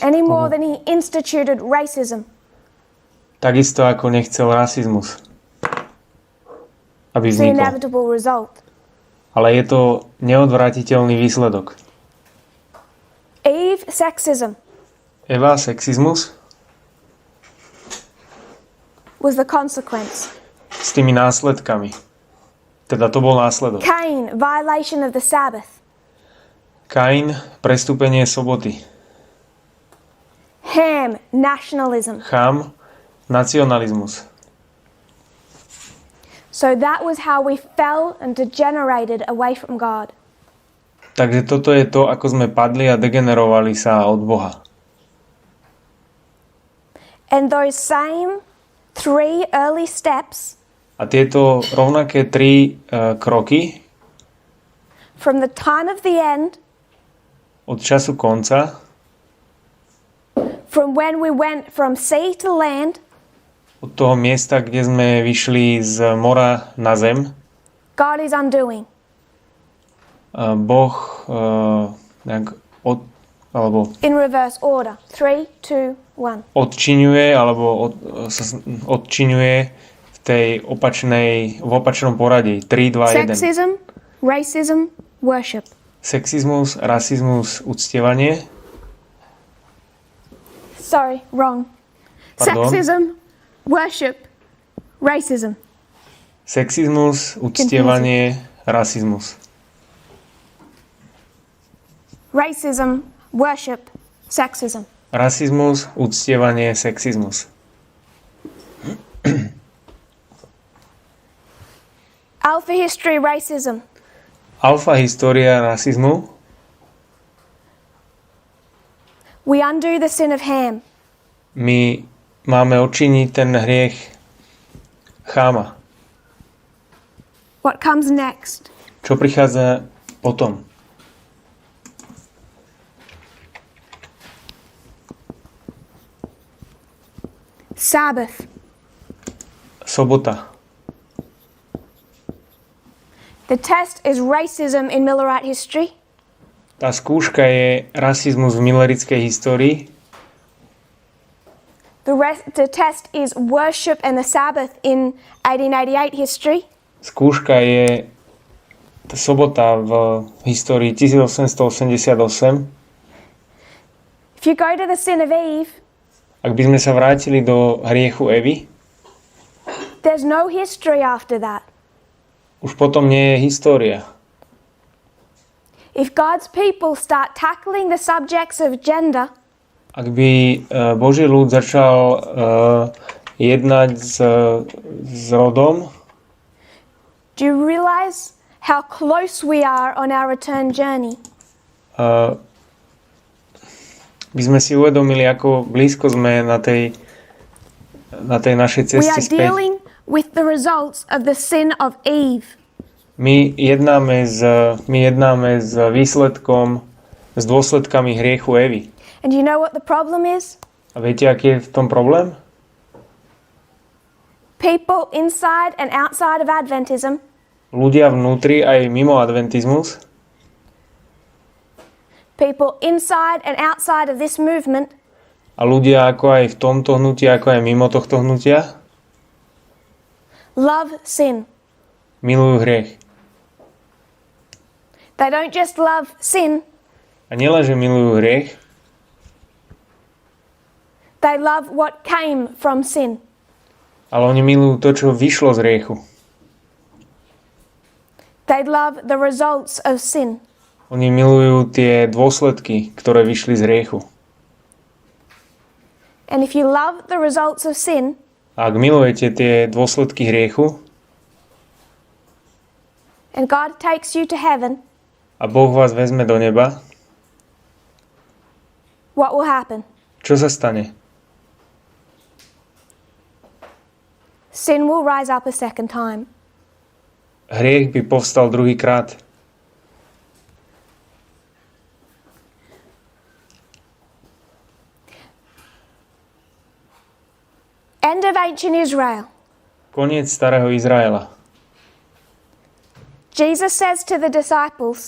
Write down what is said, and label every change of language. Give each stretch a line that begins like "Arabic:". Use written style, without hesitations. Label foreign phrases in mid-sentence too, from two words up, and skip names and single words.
English: Any more than he instituted racism.
Slovak: Takisto ako nechcel rasizmus, aby
English: It's an
Slovak: vznikol.
English: inevitable result.
Slovak: Ale je to neodvratiteľný výsledok.
English: sexism
Slovak: Eva, sexizmus
English: was the consequence.
Slovak: s tými následkami. Teda to bol následok.
English: Cain, violation of the Sabbath.
Slovak: Kain, prestúpenie soboty.
English: Ham, nationalism.
Slovak: Chám, nacionalizmus.
English: So that was how we fell and degenerated away from God.
Slovak: Takže toto je to, ako sme padli a degenerovali sa od Boha.
English: And those same 3 early steps
Slovak: A tieto rovnaké 3 kroky
English: from the time of the end,
Slovak: od času konca,
English: from when we went from sea to land,
Slovak: od toho miesta, kde sme vyšli z mora na zem,
English: God is undoing.
Slovak: Boh alebo
English: In reverse order. 3, 2, 1.
Slovak: odčiňuje alebo odčiňuje v opačnom poradí. 3, 2, 1.
English: Sexism, racism, worship.
Slovak: Sexizmus, rasizmus, uctievanie.
English: Sorry, wrong.
Slovak: Pardon.
English: Sexism, worship, racism.
Slovak: Sexizmus, uctievanie, rasizmus.
English: Racism, worship, sexism.
Slovak: Rasizmus, uctievanie, sexizmus.
English: Alpha history, racism.
Slovak: Alfa história rasizmu.
English: We undo the sin of Ham.
Slovak: My máme odčiniť ten hriech Cháma.
English: What comes next?
Slovak: Čo prichádza potom?
English: Sabbath.
Slovak: Sobota.
English: The test is racism in Millerite history.
Slovak: Tá skúška je rasizmus v millerickej histórii.
English: The test is worship and the Sabbath in 1888 history.
Slovak: Skúška je tá sobota v histórii 1888.
English: If you go to the sin of Eve,
Slovak: Ak by sme sa vrátili do hriechu Evy,
English: there's no history after that.
Slovak: už potom nie je história.
English: If God's people start tackling the subjects of gender,
Slovak: Ak by Boží ľud začal jednať s rodom,
English: do you realize how close we are on our return journey?
Slovak: by sme si uvedomili, ako blízko sme na tej našej
English: We
Slovak: ceste
English: are
Slovak: späť.
English: dealing with the results of the sin of Eve.
Slovak: My jednáme s výsledkom, s dôsledkami hriechu Evy.
English: And you know what the problem is?
Slovak: A viete, aký je v tom problém?
English: People inside and outside of Adventism
Slovak: Ľudia vnútri aj mimo adventizmus,
English: people inside and outside of this movement
Slovak: a ľudia ako aj v tomto hnutí, ako aj mimo tohto hnutia,
English: love sin.
Slovak: milujú hriech.
English: They don't just love sin,
Slovak: A nielen, že milujú hriech,
English: they love what came from sin.
Slovak: ale oni milujú to, čo vyšlo z hriechu.
English: They love the results of sin.
Slovak: Oni milujú tie dôsledky, ktoré vyšli z hriechu.
English: And if you love the results of sin,
Slovak: A ak milujete tie dôsledky hriechu
English: and God takes you to heaven,
Slovak: a Boh vás vezme do neba,
English: what will happen?
Slovak: čo sa stane?
English: Sin will rise up a second time.
Slovak: Hriech by povstal druhýkrát.
English: End of ancient Israel.
Slovak: Koniec starého Izraela.
English: Jesus says to the disciples,